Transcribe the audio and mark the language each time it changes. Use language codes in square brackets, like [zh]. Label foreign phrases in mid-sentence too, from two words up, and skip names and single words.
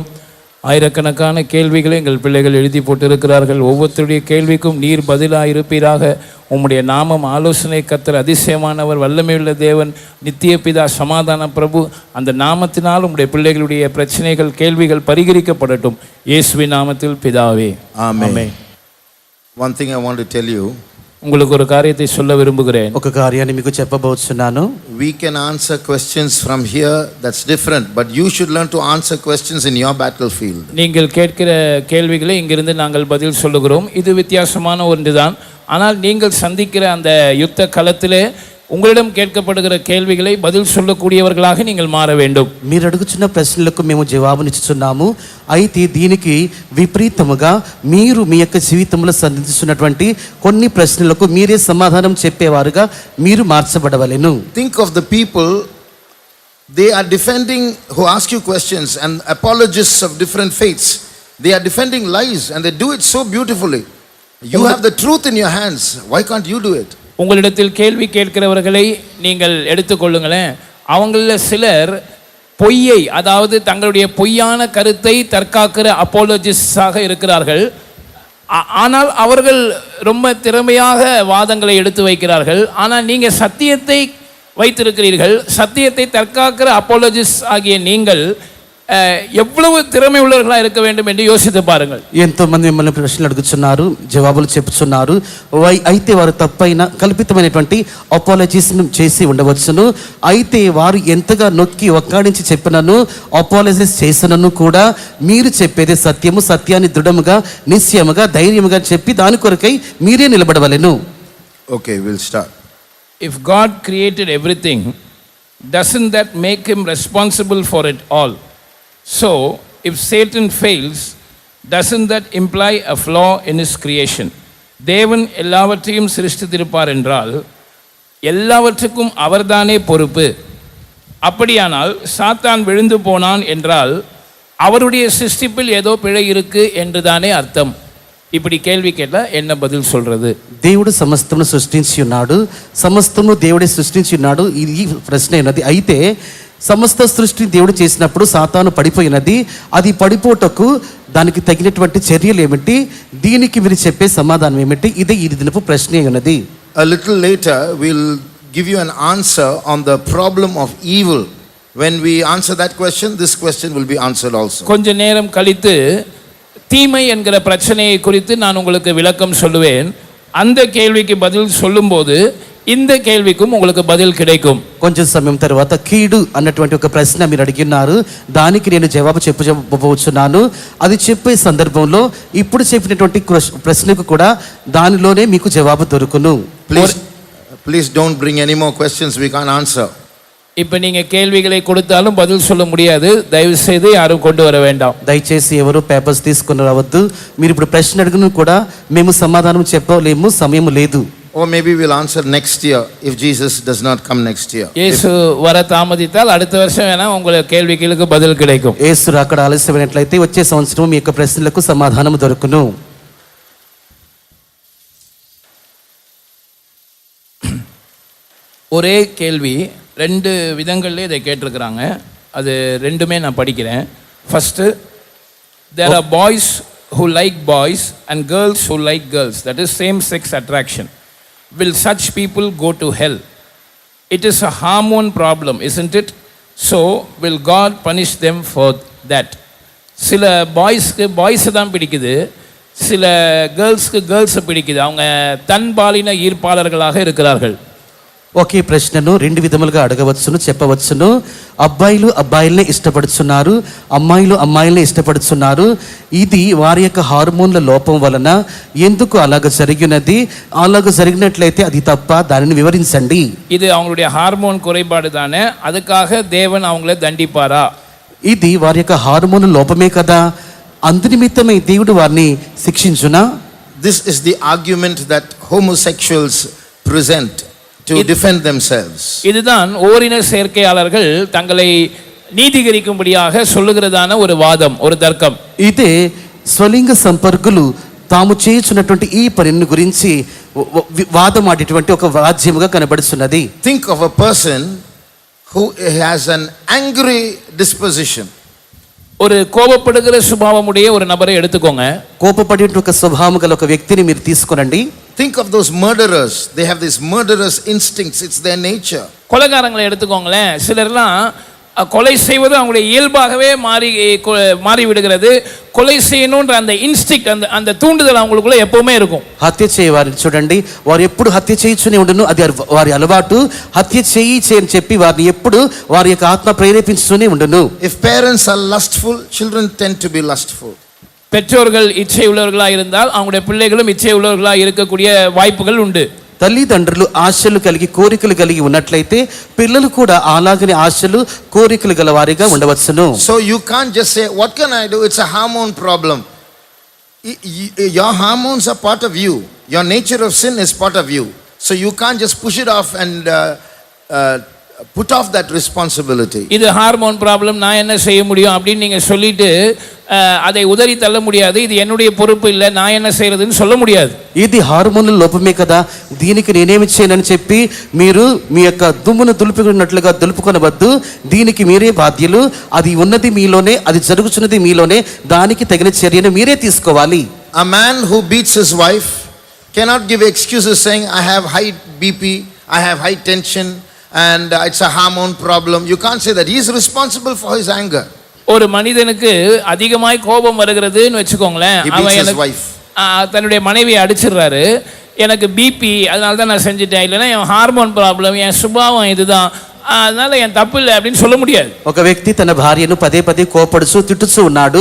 [ta] ஆயிரக்கணக்கான கேள்விகளை எங்கள் பிள்ளைகள் எழுதி போட்டிருக்கிறார்கள். ஒவ்வொருத்தருடைய கேள்விக்கும் நீர் பதிலாக இருப்பீராக. உம்முடைய நாமம் ஆலோசனை கர்த்தர், அதிசயமானவர், வல்லமையுள்ள தேவன், நித்திய பிதா, சமாதான பிரபு, அந்த நாமத்தினால் உம்முடைய பிள்ளைகளுடைய பிரச்சனைகள், கேள்விகள் பரிகரிக்கப்படட்டும். இயேசுவின் நாமத்தில் பிதாவே, ஆமென். [en] One thing I want to tell you. [ta] உங்களுக்கு ஒரு காரியத்தை சொல்ல விரும்புகிறேன். [te] ఒక కార్యాన్ని మీకు చెప్పబోతున్నాను. [en] We can answer questions from here, that's different, but you should learn to answer questions in your battlefield. [ta] நீங்கள் கேட்கிற கேள்விகளை இங்கிருந்து நாங்கள் பதில் சொல்லுகிறோம். இது வித்தியாசமான ஒன்றுதான். ஆனால் நீங்கள் சந்திக்கிற அந்த யுத்த களத்திலே உங்களிடம் கேட்கப்படுகிற கேள்விகளை பதில் சொல்லக்கூடியவர்களாக நீங்கள் மாற வேண்டும். [te] మీరు అడుగుచున్న ప్రశ్నలకు మేము జవాబునిచ్చుచున్నాము. అయితే దీనికి విపరీతముగా మీరు మీ యొక్క జీవితంలో సంధిస్తున్నటువంటి కొన్ని ప్రశ్నలకు మీరే సమాధానం చెప్పేవారుగా మీరు మార్చబడవలెను. [en] Think of the people, they are defending, who ask you questions, and apologists of different faiths. They are defending lies and they do it so beautifully. You have the truth in your hands. Why can't you do it? [ta] உங்களிடத்தில் கேள்வி கேட்கிறவர்களை நீங்கள் எடுத்துக்கொள்ளுங்களேன். அவங்களில் சிலர் பொய்யை, அதாவது தங்களுடைய பொய்யான கருத்தை தற்காக்கிற அப்போலோஜிஸ்டாக இருக்கிறார்கள். ஆனால் அவர்கள் ரொம்ப திறமையாக வாதங்களை எடுத்து வைக்கிறார்கள். ஆனால் நீங்கள் சத்தியத்தை வைத்திருக்கிறீர்கள். சத்தியத்தை தற்காக்கிற அப்போலோஜிஸ்ட் ஆகிய நீங்கள் எவ்வளவு திறமை உள்ளவர்களாக இருக்க வேண்டும் என்று யோசித்து பாருங்கள். [te] ఎంతో మంది మిమ్మల్ని ప్రశ్నలు అడుగుతున్నారు, జవాబులు చెప్పుచున్నారు. అయితే వారు తప్పైన కల్పితమైనటువంటి అపాలజీస్ చేసి ఉండవచ్చును. అయితే వారు ఎంతగా నొక్కి ఒక్కాడించి చెప్పినను, అపాలజీస్ చేసినను కూడా మీరు చెప్పేది సత్యము, సత్యాన్ని దృఢముగా, నిశ్చయముగా, ధైర్యముగా చెప్పి దాని కొరకై మీరే నిలబడవలెను. [en] Okay, we'll start. If God created everything, doesn't that make him responsible for it all? So, if Satan fails, doesn't that imply a flaw in his creation? [ta] தேவன் எல்லாவற்றையும் சிருஷ்டித்திருப்பார் என்றால் எல்லாவற்றுக்கும் அவர்தானே பொறுப்பு. அப்படியானால் சாத்தான் விழுந்து போனான் என்றால் அவருடைய சிருஷ்டிப்பில் ஏதோ பிழை இருக்கு என்று தானே அர்த்தம். இப்படி கேள்வி கேட்டால் என்ன பதில் சொல்றது? [te] దేవుడు సమస్తమును సృష్టించి ఉన్నాడు, సమస్తమును దేవుడే సృష్టించి ఉన్నాడు. ఈ ప్రశ్న ఉన్నది. అయితే సమస్త సృష్టి దేవుడు చేసినప్పుడు సాతాను పడిపోయినది. అది పడిపోటకు దానికి తగినటువంటి చర్యలు ఏమిటి? దీనికి మీరు చెప్పే సమాధానం ఏమిటి? ఇదే ఈ దినపు ప్రశ్న ఉన్నది. [en] A little later we'll give you an answer on the problem of evil. When we answer that question, this question will be answered also. [ta] கொஞ்ச நேரம் கழித்து தீமை என்கிற பிரச்சனையை குறித்து நான் உங்களுக்கு விளக்கம் சொல்லுவேன். அந்த கேள்விக்கு பதில் சொல்லும்போது இந்த கேள்விக்கும் உங்களுக்கு பதில் கிடைக்கும். [te] కొంచెం సమయం తర్వాత కీడు అన్నటువంటి ఒక ప్రశ్న మీరు అడిగినారు, దానికి నేను జవాబు చెప్పబోతున్నాను. అది చెప్పే సందర్భంలో ఇప్పుడు చెప్పినటువంటి ప్రశ్నకు కూడా దానిలోనే మీకు జవాబు దొరుకును. [en] Please don't bring any more questions we can't answer. [ta] இப்போ நீங்க கேள்விகளை கொடுத்தாலும் பதில் சொல்ல முடியாது. தயவு செய்து யாரும் கொண்டு வர வேண்டாம். [te] దయచేసి ఎవరు పేపర్స్ తీసుకొని రావద్దు. మీరు ఇప్పుడు ప్రశ్న అడిగిన కూడా మేము సమాధానం చెప్పలేము, సమయం లేదు. [en] Or maybe we'll answer next year if Jesus does not come next year. [ta] இயேசு வர தாமதித்தால் அடுத்த வருஷம் வேணா உங்களுக்கு கேள்விகளுக்கு பதில் கிடைக்கும். [te] యేసు రాకడ ఆలస్యమైనట్లయితే వచ్చే సంవత్సరం మీ యొక్క ప్రశ్నలకు సమాధానం దొరుకును. [ta] ஒரே கேள்வி ரெண்டு விதங்கள்ல இதை கேட்டிருக்கிறாங்க. அது ரெண்டுமே நான் படிக்கிறேன். [en] ஃபர்ஸ்ட், there are boys who like boys and girls who like girls, that is same sex attraction. Will such people go to hell? It is a hormone problem, isn't it? So will God punish them for that? [ta] சில பாய்ஸ்க்கு பாய்ஸை தான் பிடிக்குது, சில கேர்ள்ஸ்க்கு கேர்ள்ஸை பிடிக்குது. அவங்க தன்பாலின ஈர்ப்பாளர்களாக இருக்கிறார்கள். [te] ఒకే ప్రశ్నను రెండు విధములుగా అడగవచ్చును, చెప్పవచ్చును. అబ్బాయిలు అబ్బాయిలనే ఇష్టపడుతున్నారు, అమ్మాయిలు అమ్మాయిలనే ఇష్టపడుతున్నారు. ఇది వారి యొక్క హార్మోన్ల లోపం వలన ఎందుకు అలాగ జరిగినది? అలాగ జరిగినట్లయితే అది తప్ప, దానిని వివరించండి. [ta] இது அவங்களுடைய ஹார்மோன் குறைபாடு தானே, அதுக்காக தேவன் அவங்கள தண்டிப்பாரா? [te] ఇది వారి యొక్క హార్మోన్ లోపమే కదా, అందునిమిత్తమే దేవుడు వారిని శిక్షించునా? [en] This is the argument that homosexuals present to defend themselves. [ta] இதுதான் ஓரின சேர்க்கையாளர்கள் தங்களை நீதிகரிக்கும்படியாக சொல்லுகிறதான ஒரு வாதம், ஒரு தர்க்கம். [te] ఇదే స్వలింగ సంపర్కులు తాము చేయుచున్నటువంటి ఈ పనిని గురించి వాదమాడేటువంటి ఒక రాజ్యముగా కనబడుతున్నది. [en] Think of a person who has an angry disposition. [ta] ஒரு கோபப்படுகிற சுபாவமுடைய ஒரு நபரை எடுத்துக்கோங்க. [te] కోపపడే ఒక స్వభావము గల ఒక వ్యక్తిని మీరు తీసుకొనండి. [en] Think of those murderers. They have these murderous instincts. It's their nature. [ta] கொலைகாரங்களை எடுத்துக்கோங்களேன். சிலர்லாம் கொலை செய்வது அவங்களுடைய இயல்பாகவே மாறி விடுகிறது. கொலை செய்யணுன்ற அந்த இன்ஸ்டிக்ட் அந்த தூண்டுதல் அவங்களுக்குள்ள எப்பவுமே இருக்கும். [te] హత్య చేయవారిని చూడండి, వారు ఎప్పుడు హత్య చేయుచునే ఉండును, అది వారి అలవాటు. హత్య చేయని చెప్పి వారిని ఎప్పుడు వారి యొక్క ఆత్మ ప్రేరేపించుతూనే ఉండును. [en] If parents are lustful, children tend to be lustful. [ta] பெற்றோர்கள் இச்சை உள்ளவர்களாக இருந்தால் அவங்களுடைய பிள்ளைகளும் இச்சை உள்ளவர்களாக இருக்கக்கூடிய வாய்ப்புகள் உண்டு. [te] తల్లిదండ్రులు ఆశలు కలిగి కోరికలు కలిగి ఉన్నట్లయితే పిల్లలు కూడా అలాగనే ఆశలు కోరికలు గల వారిగా ఉండవచ్చును. [en] So you can't just say, what can I do? It's a hormone problem. Your hormones are part of you. Your nature of sin is part of you. So you can't just push it off and put off that responsibility. [ta] இது [en] hormone problem, [ta] நான் என்ன செய்ய முடியும் அப்படின்னு நீங்க சொல்லிட்டு அதை உதறி தள்ள முடியாது. இது என்னுடைய பொறுப்பு இல்லை, நான் என்ன செய்யறதுன்னு சொல்ல முடியாது. [te] ఇది హార్మోన్ల లోపమే కదా, దీనికి నేనేమి చేయనని చెప్పి మీరు మీ యొక్క దుమ్మును దులుపుకున్నట్లుగా దులుపుకొనవద్దు. దీనికి మీరే బాధ్యులు. అది ఉన్నది మీలోనే, అది జరుగుతున్నది మీలోనే. దానికి తగిన చర్యను మీరే తీసుకోవాలి. [en] A man who beats his wife cannot give excuses saying, I have high BP, I have high tension, and it's a hormone problem. You can't say that. He is responsible for his anger. [ta] ஒரு மனிதனுக்கு அதிகமாய் கோபம் வருகிறதுன்னு வச்சுக்கோங்களேன், அவன் தன்னுடைய மனைவியை அடிச்சிடுறாரு. எனக்கு பிபி, அதனால தான் நான் செஞ்சுட்டேன், இல்லைன்னா என் [en] hormone problem, [ta] என் சுபாவம் இதுதான், அதனால என் தப்பு இல்லை அப்படின்னு சொல்ல முடியாது. [te] ఒక వ్యక్తి తన భార్యను పదే పదే కోపడుచు తిట్టుచూ ఉన్నాడు.